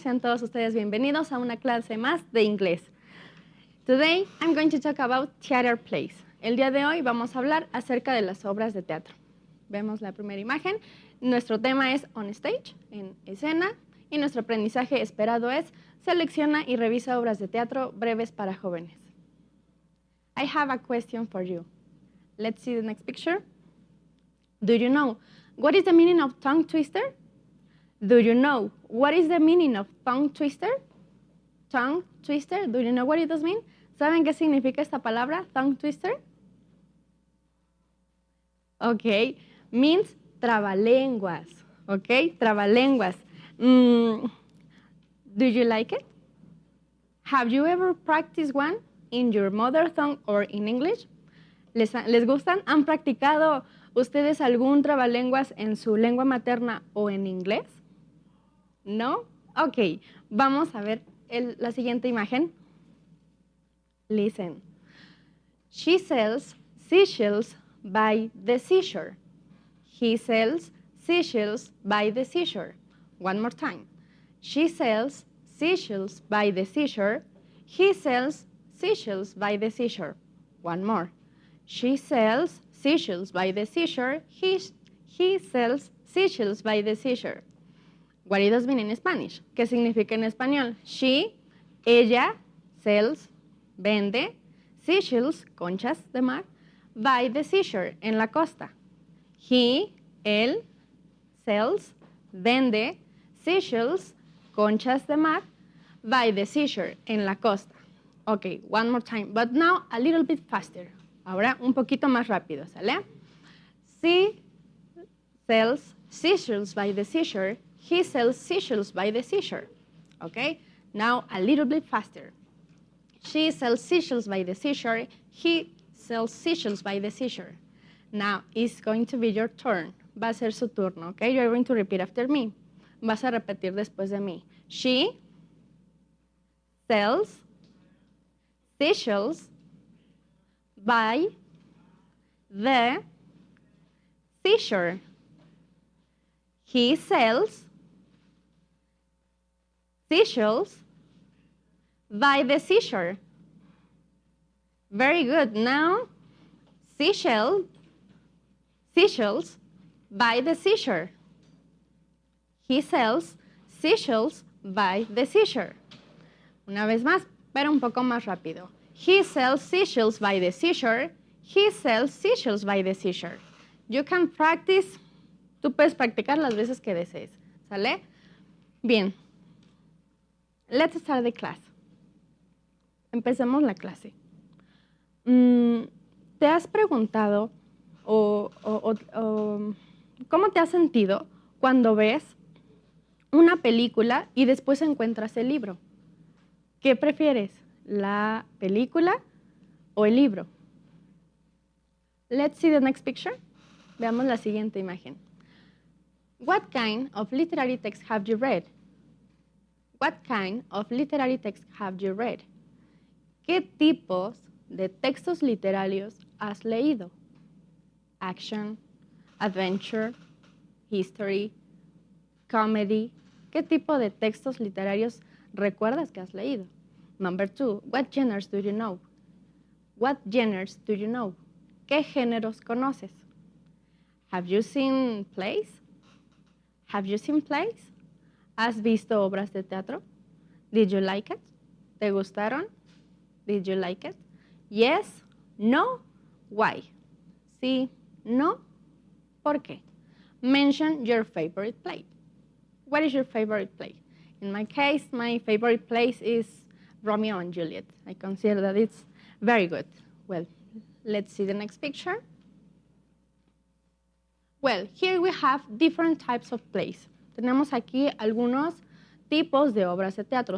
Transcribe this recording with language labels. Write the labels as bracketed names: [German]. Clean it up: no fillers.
[Spanish] Sean todos ustedes bienvenidos a una clase más de inglés. [English] Today, I'm going to talk about theater plays. [Spanish] El día de hoy vamos a hablar acerca de las obras de teatro. Vemos la primera imagen. Nuestro tema es [English] on stage, [Spanish] en escena, y nuestro aprendizaje esperado es selecciona y revisa obras de teatro breves para jóvenes. [English] I have a question for you. Let's see the next picture. Do you know what is the meaning of tongue twister? Do you know what is the meaning of tongue twister? Tongue twister, do you know what it does mean? [Spanish] ¿Saben qué significa esta palabra, tongue twister? [English] Okay, means trabalenguas. Okay, trabalenguas. Do you like it? Have you ever practiced one in your mother tongue or in English? [Spanish] ¿Les gustan? ¿Han practicado ustedes algún trabalenguas en su lengua materna o en inglés? ¿No? Ok, vamos a ver la siguiente imagen. [English] Listen. She sells seashells by the seashore. He sells seashells by the seashore. One more time. She sells seashells by the seashore. He sells seashells by the seashore. One more. She sells seashells by the seashore. He sells seashells by the seashore. What does it mean in Spanish? [Spanish] ¿Qué significa en español? She, ella, sells, vende, seashells, conchas de mar, [English] by the seashore, [Spanish] en la costa. He, él, sells, vende, seashells, conchas de mar, [English] by the seashore, [Spanish] en la costa. [English] Okay, one more time, but now a little bit faster. [Spanish] Ahora un poquito más rápido, ¿sale? [English] She sells seashells by the seashore. He sells seashells by the seashore. Okay? Now a little bit faster. She sells seashells by the seashore. He sells seashells by the seashore. Now it's going to be your turn. [Spanish] Va a ser su turno, [English] okay? You're going to repeat after me. [Spanish] Vas a repetir después de mí. [English] She sells seashells by the seashore. He sells seashells by the seashore. Very good. Now, seashells by the seashore. He sells seashells by the seashore. [Spanish] Una vez más, pero un poco más rápido. [English] He sells seashells by the seashore. He sells seashells by the seashore. You can practice. [Spanish] Tú puedes practicar las veces que desees. ¿Sale? Bien. [English] Let's start the class. [Spanish] Empecemos la clase. ¿Te has preguntado cómo te has sentido cuando ves una película y después encuentras el libro? ¿Qué prefieres? ¿La película o el libro? [English] Let's see the next picture. [Spanish] Veamos la siguiente imagen. [English] What kind of literary text have you read? What kind of literary text have you read? [Spanish] ¿Qué tipos de textos literarios has leído? [English] Action, adventure, history, comedy. [Spanish] ¿Qué tipo de textos literarios recuerdas que has leído? [English] Number 2, what genres do you know? What genres do you know? [Spanish] ¿Qué géneros conoces? [English] Have you seen plays? Have you seen plays? [Spanish] ¿Has visto obras de teatro? [English] Did you like it? [Spanish] ¿Te gustaron? [English] Did you like it? Yes, no, why? [Spanish] Sí, no, ¿por qué? [English] Mention your favorite play. What is your favorite play? In my case, my favorite play is Romeo and Juliet. I consider that it's very good. Well, let's see the next picture. Well, here we have different types of plays. [Spanish] Tenemos aquí algunos tipos de obras de teatro.